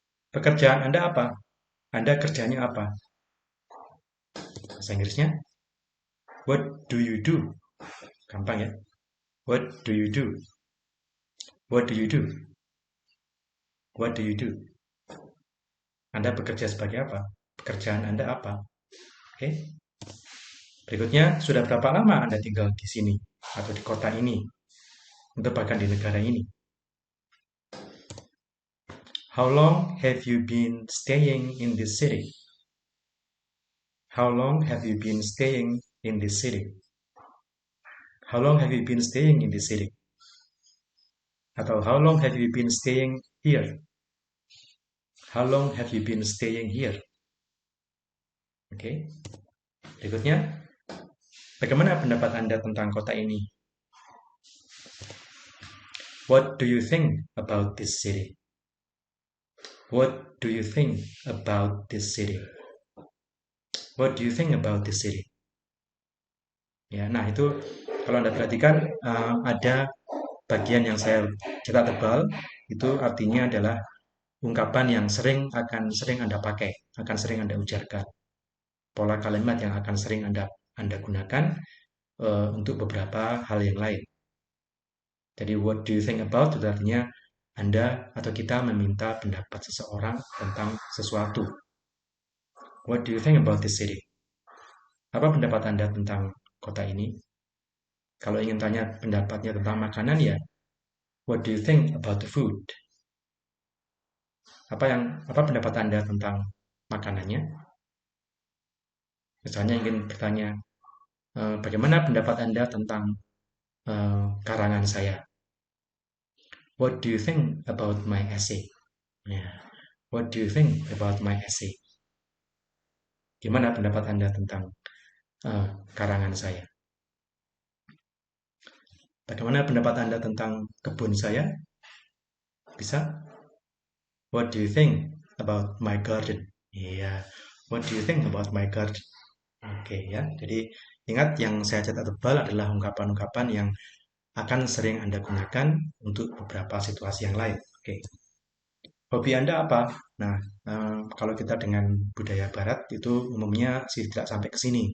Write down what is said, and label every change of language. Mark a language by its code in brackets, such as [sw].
[id] Pekerjaan Anda apa? Anda kerjanya apa? Bahasa Inggrisnya, [en] what do you do? [id] Gampang ya. [en] What do you do? What do you do? What do you do? [id] Anda bekerja sebagai apa? Pekerjaan Anda apa? Oke. Berikutnya, sudah berapa lama Anda tinggal di sini atau di kota ini? Atau bahkan di negara ini? [en] How long have you been staying in this city? How long have you been staying in this city? How long have you been staying in this city? [id] Atau [en] how long have you been staying here? How long have you been staying here? Oke. [id] Berikutnya, bagaimana pendapat Anda tentang kota ini? [en] What do you think about this city? What do you think about this city? What do you think about this city? [id] Ya, nah itu kalau Anda perhatikan ada bagian yang saya cetak tebal, itu artinya adalah ungkapan yang akan sering Anda pakai, akan sering Anda ujarkan. Pola kalimat yang akan sering Anda gunakan untuk beberapa hal yang lain. Jadi [en] what do you think about [id] itu artinya Anda atau kita meminta pendapat seseorang tentang sesuatu. [en] What do you think about this city? [id] Apa pendapat Anda tentang kota ini? Kalau ingin tanya pendapatnya tentang makanan ya, [en] what do you think about the food? [id] Apa pendapat Anda tentang makanannya? Misalnya ingin bertanya, bagaimana pendapat Anda tentang karangan saya? [en] What do you think about my essay? Yeah. What do you think about my essay? [id] Gimana pendapat Anda tentang karangan saya? Bagaimana pendapat Anda tentang kebun saya? Bisa? [en] What do you think about my garden? Iya. Yeah. What do you think about my garden? [id] Oke ya. Jadi ingat yang saya catat tebal adalah ungkapan-ungkapan yang akan sering Anda gunakan untuk beberapa situasi yang lain. Oke. Hobi Anda apa? Nah, kalau kita dengan budaya Barat itu umumnya sih tidak sampai ke sini.